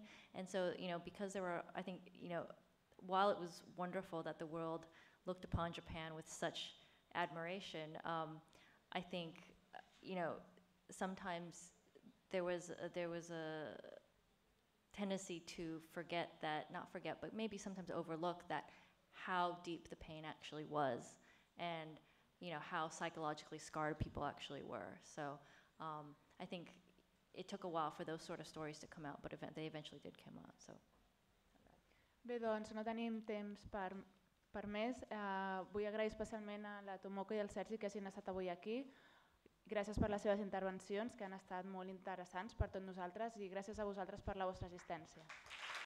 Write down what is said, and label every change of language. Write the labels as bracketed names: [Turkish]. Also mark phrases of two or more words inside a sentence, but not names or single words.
[English] And so because there were, I think while it was wonderful that the world looked upon Japan with such admiration, I think sometimes there was a tendency to but maybe sometimes overlook that how deep the pain actually was, and how psychologically scarred people actually were. So I think it took a while for those sort of stories to come out, but they eventually did come out. So. [Catalan] Bé, doncs no tenim temps per més. Vull agrair especialment a la Tomoko i al Sergi que hagin estat avui aquí. Gràcies per les seves intervencions, que han estat molt interessants per tots nosaltres, i gràcies a vosaltres per la vostra assistència.